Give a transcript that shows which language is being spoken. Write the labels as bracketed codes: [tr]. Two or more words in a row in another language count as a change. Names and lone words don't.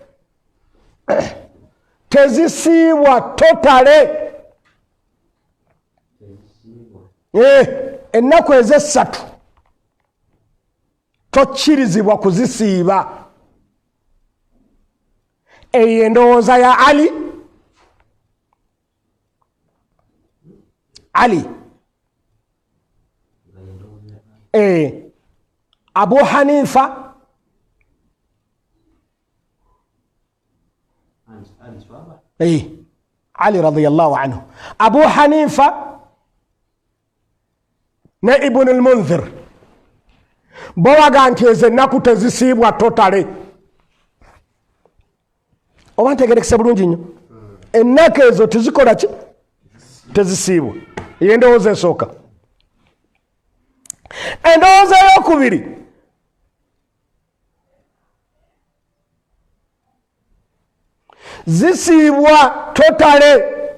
[lg] Tezisiibwa totale. Ennaku ezo 3 tokkirizibwa kuzisiiba. Eyo endowooza ya Ali. Abu Hanifa, Ali [ar] رضي الله عنه, [lg] Abu Hanifa ne Ibn al-Munzir bowaga nti ezo ennaku tezisiibwa totale. Oba ntegerekese bulungi nnyo? Ennaku ezo tezikola ki? Tezisiibwa. Eyo endowooza esooka. Endowooza ey'okubiri, zisiibwa totale.